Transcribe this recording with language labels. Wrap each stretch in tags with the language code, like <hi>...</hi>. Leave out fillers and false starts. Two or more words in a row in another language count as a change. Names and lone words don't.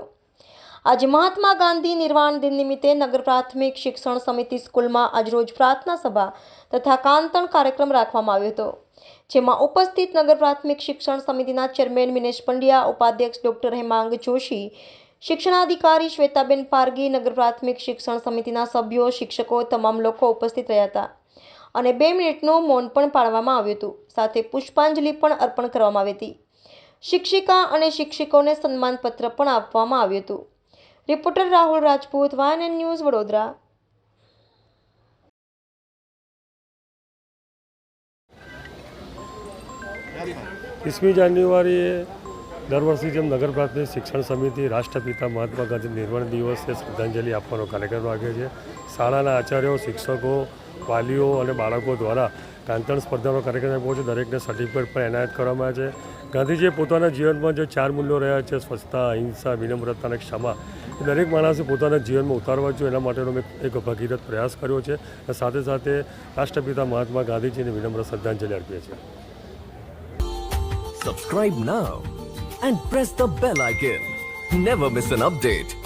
<gu>આજે મહાત્મા ગાંધી નિર્વાણ દિન નિમિત્તે નગર પ્રાથમિક શિક્ષણ સમિતિ સ્કૂલમાં આજરોજ પ્રાર્થના સભા તથા કાંતણ કાર્યક્રમ રાખવામાં આવ્યો હતો, જેમાં ઉપસ્થિત નગર પ્રાથમિક શિક્ષણ સમિતિના ચેરમેન મિનેશ પંડ્યા, ઉપાધ્યક્ષ ડોક્ટર હેમાંગ જોશી, શિક્ષણાધિકારી શ્વેતાબેન પારગી, નગર પ્રાથમિક શિક્ષણ સમિતિના સભ્યો, શિક્ષકો તમામ લોકો ઉપસ્થિત રહ્યા હતા અને 2 મિનિટનું મૌન પણ પાળવામાં આવ્યું હતું। સાથે પુષ્પાંજલિ પણ અર્પણ કરવામાં આવી હતી। શિક્ષિકા અને શિક્ષકોને સન્માનપત્ર પણ આપવામાં આવ્યું હતું। રિપોર્ટર રાહુલ રાજપૂત, વાયન ન્યૂઝ, વડોદરા। ઇસમી જાન્યુઆરીએ દર વર્ષે જેમ નગર પ્રાથમિક શિક્ષણ સમિતિ રાષ્ટ્રપિતા મહાત્મા ગાંધી નિર્વાણ દિવસે શ્રદ્ધાંજલિ आपવાનો કાર્યક્રમ રાખે છે। શાળાના આચાર્યો, શિક્ષકો, વાલીઓ અને બાળકો દ્વારા કાંતણ સ્પર્ધાનો કાર્યક્રમ આપ્યો છે। દરેકને સર્ટિફિકેટ પણ એનાયત કરવામાં આવે છે। ગાંધીજીએ પોતાના જીવનમાં જે 4 મૂલ્યો રહ્યા છે, સ્વચ્છતા, અહિંસા, વિનમ્રતા અને ક્ષમા, એ દરેક માણસે પોતાના જીવનમાં ઉતારવા જોઈએ, એના માટેનો મેં એક ભગીરથ પ્રયાસ કર્યો છે અને સાથે સાથે રાષ્ટ્રપિતા મહાત્મા ગાંધીજીને વિનમ્ર શ્રદ્ધાંજલિ અર્પીએ છીએ।</gu> <en>Subscribe now and press the bell icon. Never miss an update.</en>